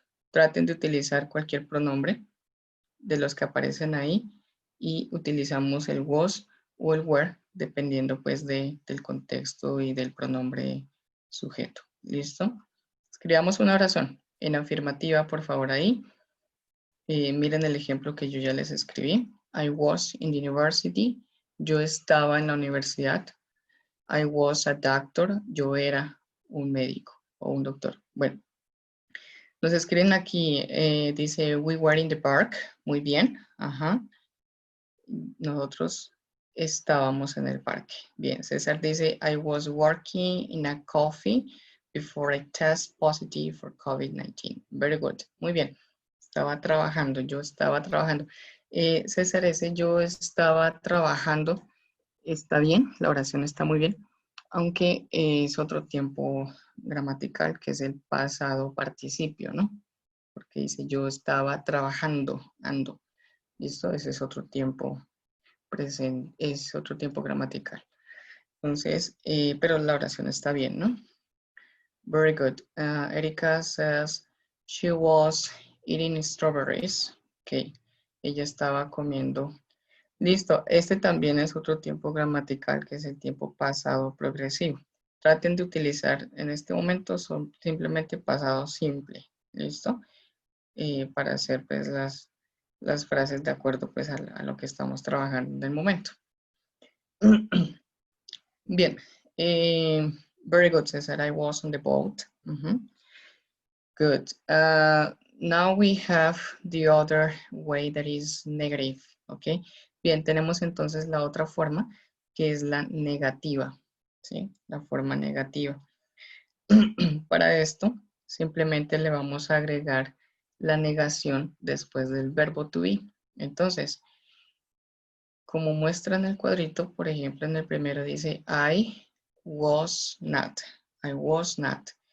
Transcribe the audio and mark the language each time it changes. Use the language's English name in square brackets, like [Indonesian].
[Spanish] Traten de utilizar cualquier pronombre de los que aparecen ahí y utilizamos el was o el were dependiendo pues del contexto y del pronombre sujeto. ¿Listo? Escribamos una oración en afirmativa, por favor, ahí. Miren el ejemplo que yo ya les escribí. [English] I was in the university. [Spanish] Yo estaba en la universidad. [English] I was a doctor. [Spanish] Yo era un médico o un doctor. Bueno, nos escriben aquí, dice, [English] we were in the park. [Spanish] Muy bien. Ajá. Nosotros estábamos en el parque. Bien, César dice, [English] I was working in a coffee before I test positive for COVID-19. Very good. [Spanish] Muy bien. Estaba trabajando, yo estaba trabajando. César, ese yo estaba trabajando. Está bien, la oración está muy bien, aunque es otro tiempo gramatical que es el pasado participio, ¿no? Porque dice yo estaba trabajando, ando. ¿Listo? Ese es otro tiempo presente, es otro tiempo gramatical. Entonces, pero la oración está bien, ¿no? [English] Very good. Erika says she was eating strawberries. [Spanish] Ok, ella estaba comiendo. Listo, este también es otro tiempo gramatical que es el tiempo pasado progresivo. Traten de utilizar en este momento son simplemente pasado simple. ¿Listo? Para hacer pues las frases de acuerdo pues a lo que estamos trabajando en el momento. [English] Bien. Very good, Cesar. I was on the boat. Good. Now we have the other way that is negative. Ok. [Spanish] Bien, tenemos entonces la otra forma que es la negativa. ¿Sí? La forma negativa. Para esto, simplemente le vamos a agregar la negación después del verbo to be. Entonces, como muestra en el cuadrito, por ejemplo, en el primero dice [English] I was not. I was not.